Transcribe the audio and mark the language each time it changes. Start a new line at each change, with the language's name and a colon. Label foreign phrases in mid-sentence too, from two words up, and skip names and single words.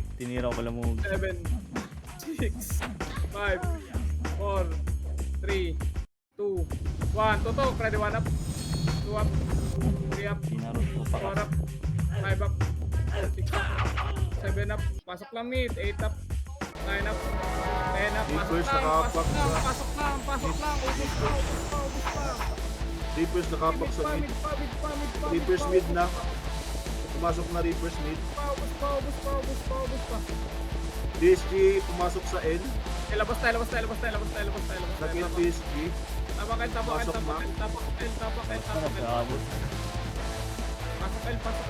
Filipino: tinira ko pala mo.
English: 7, 6, 5, 4, 3, 2, 1. Tutok. Ready, 1 up. 2 up. 3 up.
Filipino: Tinarot ko pa
English: 4 up. 5 up. 6 up. 7 up.
Filipino: Pasok lang mid.
English: 8 up. 9 up. 10 up.
Filipino: Reapers nakapak Pasok lang. Ubus pa. Reapers nakapak sa mid. Mid pa. Reapers mid na. Pumasok na Reapers mid. Ubus pa. PSG pumasok sa N. Labas tayo. Nag-N PSG. Tapak. Pasok na. Tapak. Nagkaabot. Pasok L.